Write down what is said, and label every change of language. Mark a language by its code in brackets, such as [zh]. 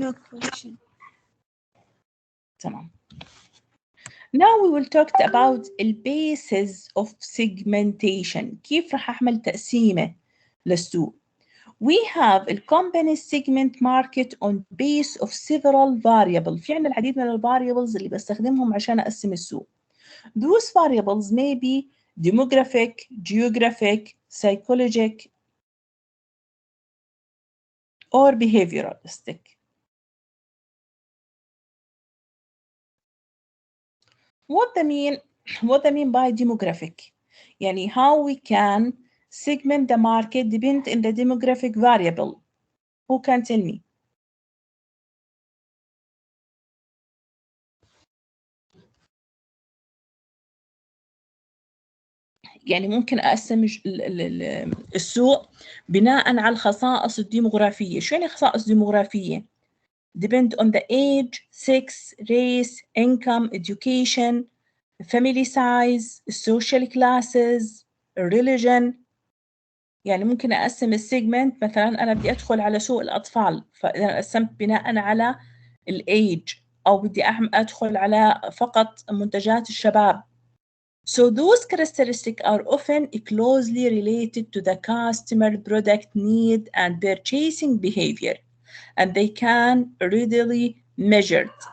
[en] No question. [ar] تمام. [en] Now we will talk about the basis of segmentation. [ar] كيف رح أعمل تقسيمة للسوق؟ [en] We have a company segment market on base of several variables. [ar] في عنا العديد من variables اللي بستخدمهم عشان أقسم السوق. [en] Those variables may be demographic, geographic, psychologic, or behavioralistic. What they mean by demographic? [ar] يعني [en] how we can segment the market depend on the demographic variable. Who can tell me? [ar] يعني ممكن أقسم السوق بناء على الخصائص الديموغرافية. شو يعني خصائص ديموغرافية؟ [en] Depend on the age, sex, race, income, education, family size, social classes, religion. [ar] يعني ممكن أقسم السيجمنت، مثلا أنا بدي أدخل على سوق الأطفال، فإذا قسمت بناء على الage، أو بدي أدخل على فقط منتجات الشباب. [en] So those characteristics are often closely related to the customer product need and purchasing behavior, and they can readily measured.